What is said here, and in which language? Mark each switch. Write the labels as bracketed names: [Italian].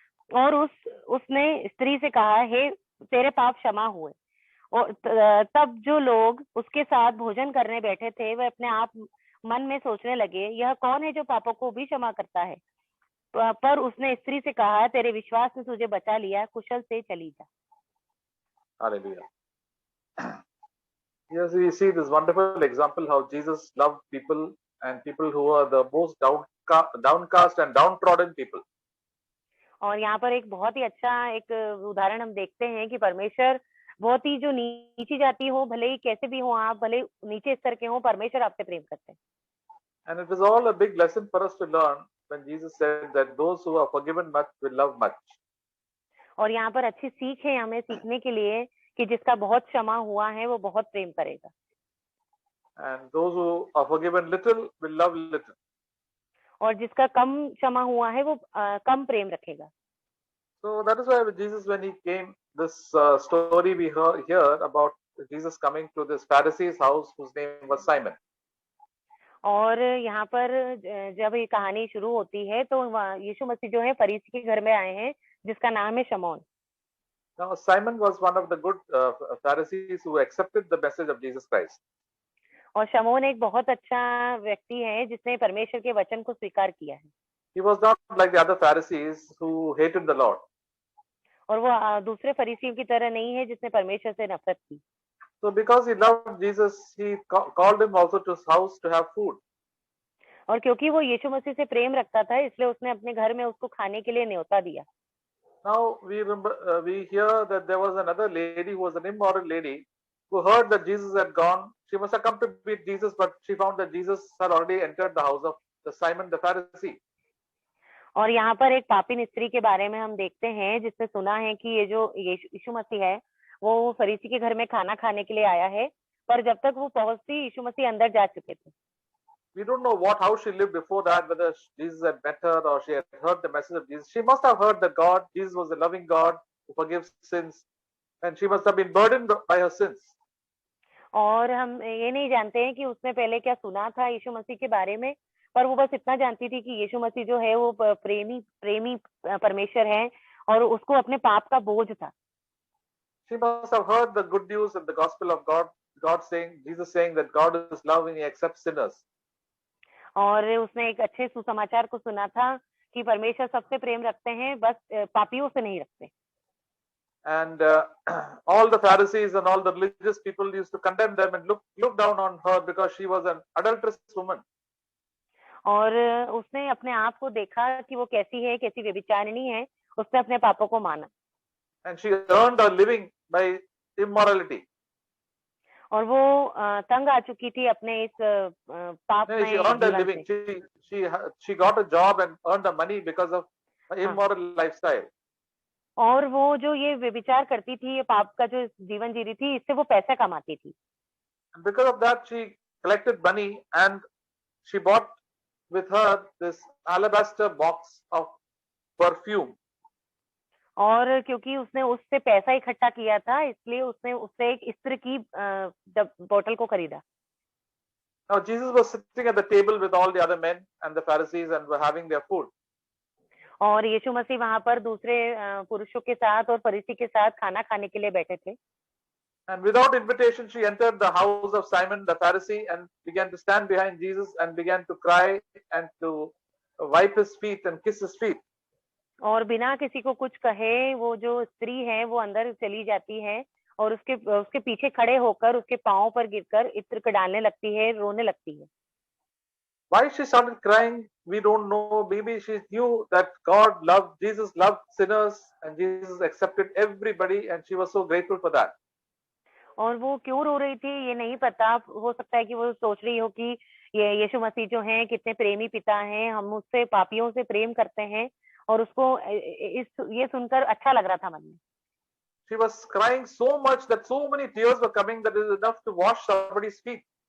[Hindi] और उसने स्त्री से कहा, हे, तेरे पाप क्षमा हुए। और तब जो लोग उसके साथ भोजन करने बैठे थे वे अपने आप मन में सोचने लगे, यह कौन है जो पापों को भी क्षमा करता है? पर उसने स्त्री से कहा, तेरे विश्वास ने तुझे बचा लिया, कुशल से चली जा। [English] Hallelujah. Yes, we see this wonderful example how Jesus loved people and people who are the most downcast and downtrodden people. [Hindi] और यहाँ पर एक बहुत ही अच्छा एक उदाहरण हम देखते हैं कि परमेश्वर बहुत ही जो नीची जाति हो, भले ही कैसे भी हो, आप भले नीचे स्तर के हो, परमेश्वर आपसे प्रेम करते हैं। [English] And it is all a big lesson for us to learn when Jesus said that those who are forgiven much will love much. [Hindi] और यहाँ पर अच्छी सीख है हमें सीखने के लिए कि जिसका बहुत क्षमा हुआ है वो बहुत प्रेम करेगा। [English] And those who are forgiven little will love little. [Hindi] और जिसका कम क्षमा हुआ है वो कम प्रेम रखेगा। [English] So that is why Jesus, when he came, this story we hear about Jesus coming to this Pharisee's house whose name was Simon. [Hindi] और यहाँ पर जब ये कहानी शुरू होती है तो यीशु मसीह जो है फरीसी के घर में आए हैं जिसका नाम है शमौन। [English] Now Simon was one of the good Pharisees who accepted the message of Jesus Christ. [Hindi] और शमौन एक बहुत अच्छा व्यक्ति है जिसने परमेश्वर के वचन को स्वीकार किया है। [English] He was not like the other Pharisees who hated the Lord. [Hindi] और वो दूसरे फरीसियों की तरह नहीं है जिसने परमेश्वर से नफरत की। [English] So because he loved Jesus, he called him also to his house to have food. [Hindi] और क्योंकि वो यीशु मसीह से प्रेम रखता था इसलिए उसने अपने घर में उसको खाने के लिए न्योता दिया। [English] Now we hear that there was another lady who was an immoral lady who heard that Jesus had gone. She must have come to meet Jesus, but she found that Jesus had already entered the house of the Simon the Pharisee. [Hindi] और यहाँ पर एक पापिन स्त्री के बारे में हम देखते हैं जिसने सुना है कि ये जो यीशु मसीह है वो फरीसी के घर में खाना खाने के लिए आया है, पर जब तक वो पहुंचती यीशु मसीह अंदर जा चुके थे। [English] We don't know how she lived before that, whether Jesus had met her or she had heard the message of Jesus. She must have heard that Jesus was a loving God who forgives sins, and she must have been burdened by her sins. [Hindi] और हम ये नहीं जानते हैं कि उसने पहले क्या सुना था यीशु मसीह के बारे में, पर वो बस इतना जानती थी कि यीशु मसीह जो है वो प्रेमी प्रेमी परमेश्वर है और उसको अपने पाप का बोझ था। [English] She must have heard the good news and the gospel of Jesus saying that God is love and He accepts sinners. [Hindi] और उसने एक अच्छे सुसमाचार को सुना था कि परमेश्वर सबसे प्रेम रखते हैं, बस पापियों से नहीं रखते। [English] And all the Pharisees and all the religious people used to condemn them and look down on her because she was an adulterous woman. [Hindi] और उसने अपने आप को देखा कि वो कैसी है, कैसी व्यभिचारिणी है, उसने अपने पापों को माना। [English] And she earned her living by immorality. [Hindi] और वो तंग आ चुकी थी अपने इस पाप में [English] She earned her [Hindi] जीवन [English] living. [Hindi] से। [English] She got a job and earned the money because of immoral lifestyle. [Hindi] और वो जो ये व्यभिचार करती थी, ये पाप का जो जीवन जी रही थी, इससे वो पैसा कमाती थी। [English] And because of that, she collected money and she bought with her this alabaster box of perfume. [Hindi] और क्योंकि उसने उससे पैसा इकट्ठा किया था, इसलिए उसने उससे एक इत्र की बोतल को खरीदा। [English] Now Jesus was sitting at the table with all the other men and the Pharisees and were having their food. [Hindi] और यीशु मसीह वहां पर दूसरे पुरुषों के साथ और फरीसी के साथ खाना खाने के लिए बैठे थे। [English] And without invitation, she entered the house of Simon the Pharisee and began to stand behind Jesus and began to cry and to wipe his feet and kiss his feet. [Hindi] और बिना किसी को कुछ कहे वो जो स्त्री है वो अंदर चली जाती है और उसके पीछे खड़े होकर उसके पांव पर गिरकर इत्र डालने लगती है, रोने लगती है। [English] Why she started crying, we don't know. Maybe she knew that Jesus loved sinners and Jesus accepted everybody and she was so grateful for that. [Hindi] और वो क्यों रो रही थी ये नहीं पता, हो सकता है कि वो सोच रही हो कि ये यीशु मसीह जो हैं कितने प्रेमी पिता हैं, हम उससे पापियों से प्रेम करते हैं और उसको ये सुनकर अच्छा लग रहा था मन में। [English] She was crying so much that so many tears were coming that it was enough to wash somebody's feet.